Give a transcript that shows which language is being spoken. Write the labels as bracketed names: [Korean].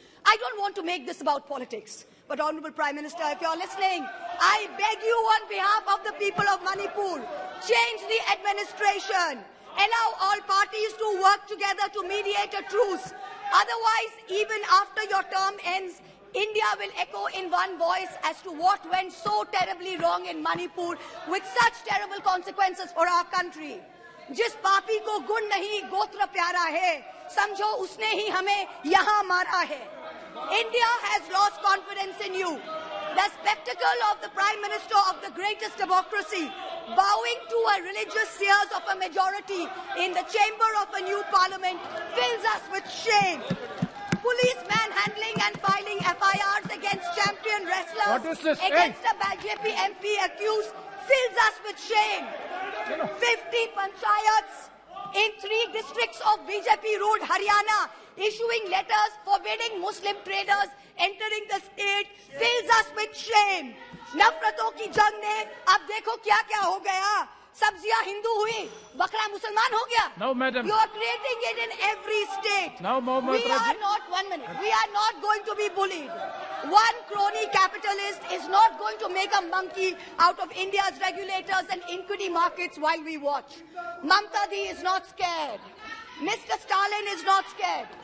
[English] I don't want to make this about politics. But Honorable Prime Minister, if you're listening, I beg you on behalf of the people of Manipur, change the administration. Allow all parties to work together to mediate a truce. Otherwise, even after your term ends, India will echo in one voice as to what went so terribly wrong in Manipur with such terrible consequences for our country. [Hindi] जिस पापी को गुण नहीं गोत्र प्यारा है, समझो उसने ही हमें यहाँ मारा है. [English] India has lost confidence in you. The spectacle of the Prime Minister of the greatest democracy bowing to a religious seers of a majority in the chamber of a new parliament fills us with shame. Police manhandling and filing FIRs against champion wrestlers against a BJP MP accused fills us with shame. 50 panchayats in 3 districts of BJP-ruled Haryana issuing letters forbidding Muslim traders entering the state fills us with shame. [Hindi] नफरतों की जंग ने अब देखो क्या-क्या हो गया. सब्जियां हिंदू हुई, बकरा मुसलमान हो गया. [English] No, madam. You are creating it in every state. Now, we are not, 1 minute, we are not going to be bullied. One crony capitalist is not going to make a monkey out of India's regulators and equity markets while we watch. Mamta Di is not scared. Mr. Stalin is not scared.